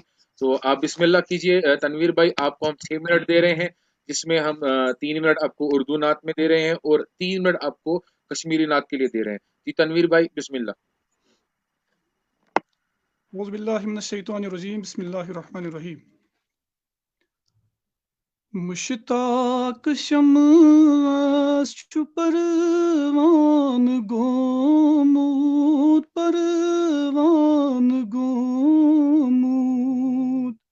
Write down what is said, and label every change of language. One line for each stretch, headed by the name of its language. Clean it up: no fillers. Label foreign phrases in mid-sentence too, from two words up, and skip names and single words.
Urdu: تو آپ
Arabic: بسم اللہ
Urdu: کیجئے. تنویر بھائی، آپ کو ہم 6 منٹ دے رہے ہیں، جس میں ہم 3 منٹ آپ کو اردو نعت میں دے رہے ہیں اور 3 منٹ آپ کو کشمیری نعت کے لیے دے رہے ہیں. جی تنویر بھائی
Arabic: بسم اللہ. اعوذ باللہ من الشیطان الرجیم، بسم اللہ الرحمن الرحیم.
Kashmiri: مشتاق شمس چھُ پروان گومُت، پروان گومُت.